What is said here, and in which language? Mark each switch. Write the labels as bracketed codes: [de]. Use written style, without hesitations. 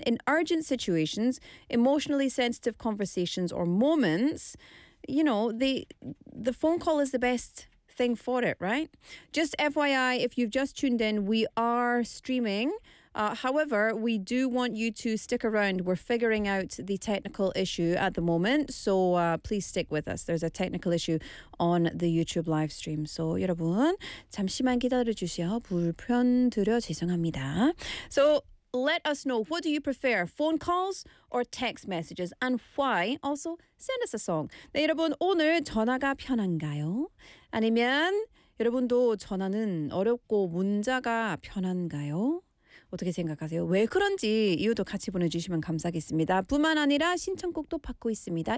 [en] In urgent situations, emotionally sensitive conversations or moments, you know, the phone call is the best thing for it, right? Just FYI, if you've just tuned in, we are streaming. However, we do want you to stick around. We're figuring out the technical issue at the moment. So please stick with us. There's a technical issue on the YouTube live stream. [ko] So, 여러분, 잠시만 기다려주세요. 불편드려 죄송합니다. [en] So, let us know, what do you prefer, phone calls or text messages? And why? Also, send us a song. [ko] 네, 여러분, 오늘 전화가 편한가요? 아니면 여러분도 전화는 어렵고 문자가 편한가요? 어떻게 생각하세요? 왜 그런지 이유도 같이 보내주시면 감사하겠습니다. 뿐만 아니라 신청곡도 받고 있습니다.